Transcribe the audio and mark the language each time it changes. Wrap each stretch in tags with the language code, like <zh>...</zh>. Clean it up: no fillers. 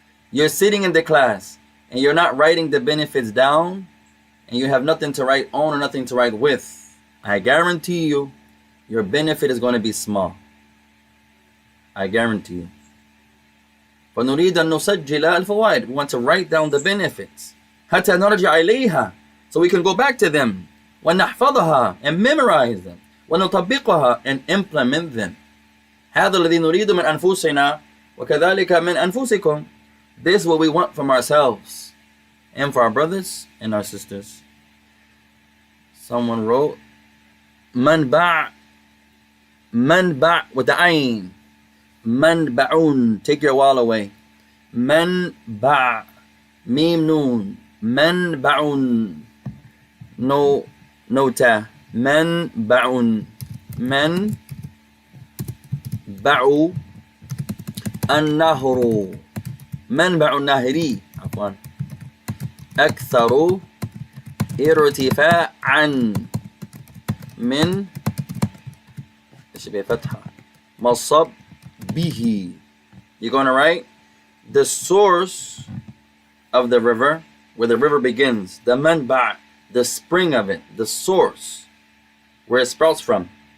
<en>You're sitting in the class and you're not writing the benefits down and you have nothing to write on or nothing to write with, I guarantee you, your benefit is going to be small. I guarantee you.</en> <ar>فنريد أن نسجل الفوائد.</ar> <en>We want to write down the benefits.</en> <ar>حتى نرجع إليها.</ar> <en>So we can go back to them.</en> <ar>ونحفظها</ar> <en>and memorize them.</en> <ar>ونطبقها</ar> <en>and implement them.</en> <ar>هذا الذي نريد من أنفسنا وكذلك من أنفسكم.</ar> <en>This is what we want from ourselves and for our brothers and our sisters. Someone wrote منبع with the ayn.</en> <ar>منبعون.</ar> <en>Take your wall away.</en> <ar>منبع ميم نون.</ar> <en>منبعون. No ta.</en> <ar>منبعون. منبع النهر. منبع النهر عفوا أكثر ارتفاعا من شبه فتحة مصب به.</ar> <en>You're going to write the source of the river, where the river begins, the manba', the spring of it, the source, where it sprouts from.</en>